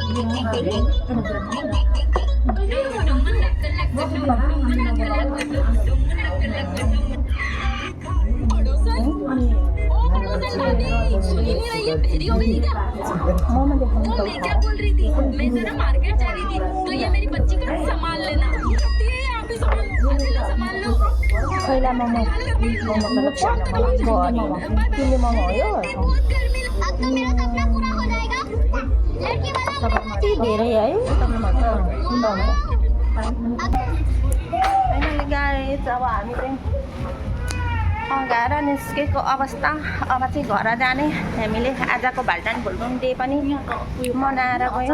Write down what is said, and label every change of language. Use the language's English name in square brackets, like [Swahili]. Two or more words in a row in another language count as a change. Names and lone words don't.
[Hindi] क्या बोल रही थी? मैं जरा मार्केट जा रही थी तो ये मेरी बच्ची का संभाल लेना। आप ही संभाल लो। [Nepali] पहिला मोमो तिमीले मोमो हो यो? [Hindi] अब तो मेरा सपना पूरा हो जाएगा। लड़की वाला [Nepali] कति धेरै है। [English] finally guys [Nepali] अब हामी चाहिँ घर निस्केको अवस्था। अब चाहिँ घर जाने हामीले। आजको भाल्टान भुल्टुङ डे पनि मनाएर गयो।